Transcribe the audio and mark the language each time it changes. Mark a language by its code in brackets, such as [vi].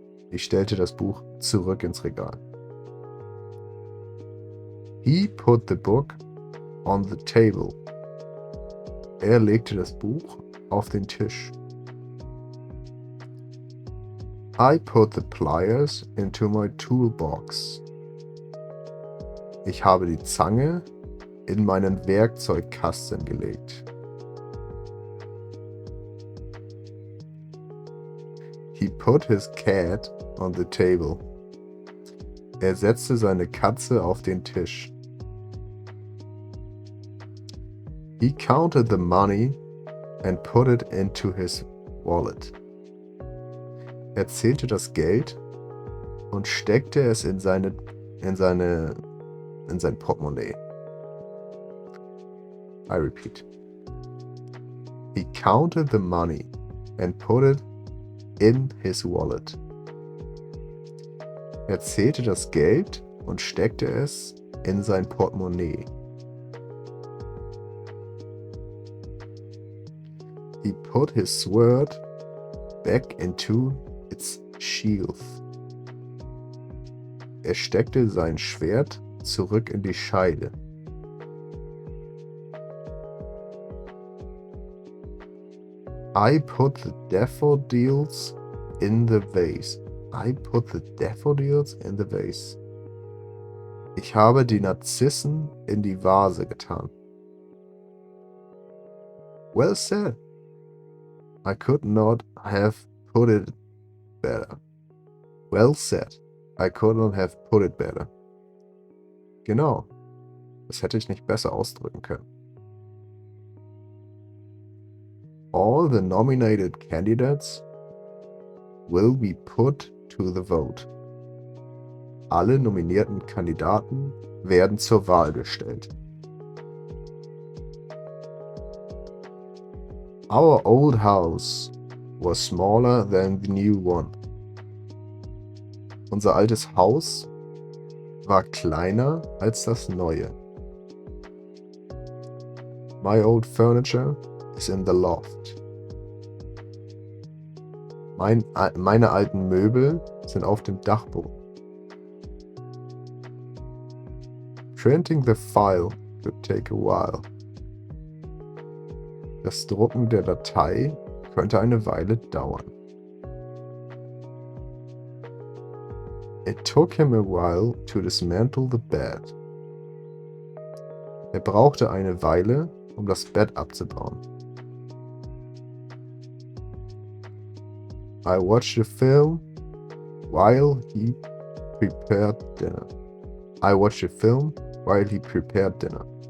[de] Ich stellte das Buch zurück ins Regal. [en] He put the book on the table. [de] Er legte das Buch auf den Tisch. [en] I put the pliers into my toolbox. [de] Ich habe die Zange in meinen Werkzeugkasten gelegt. [en] He put his cat on the table. [de] Er setzte seine Katze auf den Tisch. [en] He counted the money and put it into his wallet. [de] Er zählte das Geld und steckte es in sein Portemonnaie. [en] I repeat. He counted the money and put it in his wallet. [de] Er zählte das Geld und steckte es in sein Portemonnaie. [en] He put his sword back into its sheath. [de] Er steckte sein Schwert zurück in die Scheide. [en] I put the daffodils in the vase. I put the daffodils in the vase. [de] Ich habe die Narzissen in die Vase getan. [en] Well said. I could not have put it better. Well said. I could not have put it better. [de] Genau. Das hätte ich nicht besser ausdrücken können. [en] All the nominated candidates will be put to the vote. [de] Alle nominierten Kandidaten werden zur Wahl gestellt. [en] Our old house was smaller than the new one. [de] Unser altes Haus war kleiner als das neue. [en] My old furniture is in the loft. [de] Meine alten Möbel sind auf dem Dachboden. [en] Printing the file could take a while. [de] Das Drucken der Datei könnte eine Weile dauern. [en] It took him a while to dismantle the bed. [de] Er brauchte eine Weile, um das Bett abzubauen. [en] I watched a film while he prepared dinner. I watched a film while he prepared dinner.